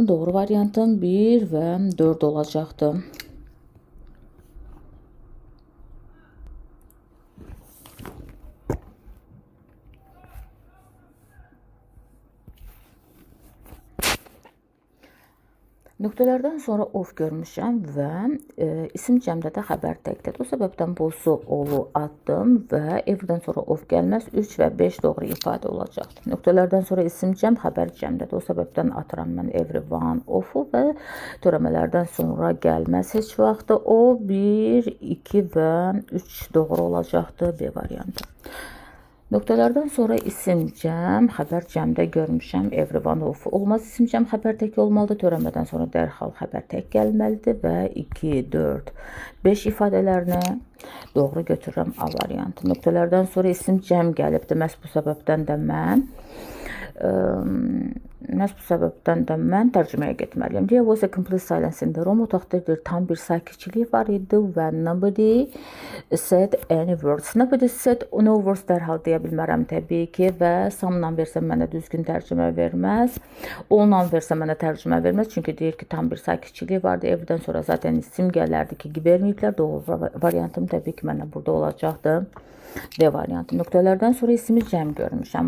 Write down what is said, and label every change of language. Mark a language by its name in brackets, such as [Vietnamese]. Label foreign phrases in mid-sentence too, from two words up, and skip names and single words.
[Azerbaijani] Doğru variantım 1 və 4 olacaqdır. Nöqtələrdən sonra of görmüşəm və isim cəmdə də xəbər təkdir. O səbəbdən busu, olu atdım və evdən sonra of gəlməz 3 və 5 doğru ifadə olacaqdır. Nöqtələrdən sonra isim cəm, xəbər cəmdədir. O səbəbdən atıram mən [English] every, one, [Azerbaijani] ofu və törəmələrdən sonra gəlməz heç vaxtı. O 1, 2 və 3 doğru olacaqdır. B variantı. Nöqtələrdən sonra isim cəm, xəbər cəmdə görmüşəm. [English] Every, one, of olmaz. [Azerbaijani] İsim cəm xəbər tək olmalıdır. Törəmədən sonra dərhal xəbər tək gəlməlidir və 2, 4, 5 ifadələrini doğru götürürəm A variantı. Nöqtələrdən sonra isim cəm gəlibdir. Məhz bu səbəbdən də mən tərcüməyə getməliyəm. [English] There was a complete silence in the room. [Azerbaijani] Otaqda tam bir sakitçilik var idi və [English] nobody said any words. Nobody said no words [Azerbaijani] dərhal deyə bilmərəm təbii ki və samla versəm mənə düzgün tərcümə verməz. Onla versəm mənə tərcümə verməz. Çünki deyir ki tam bir sakitçilik vardı. Evdən sonra zaten isim gələrdi ki verməyiblər. Doğru variantım təbii ki mənə burada olacaqdı. D variantı. Nöqtələrdən sonra ismi cəm görmüşəm.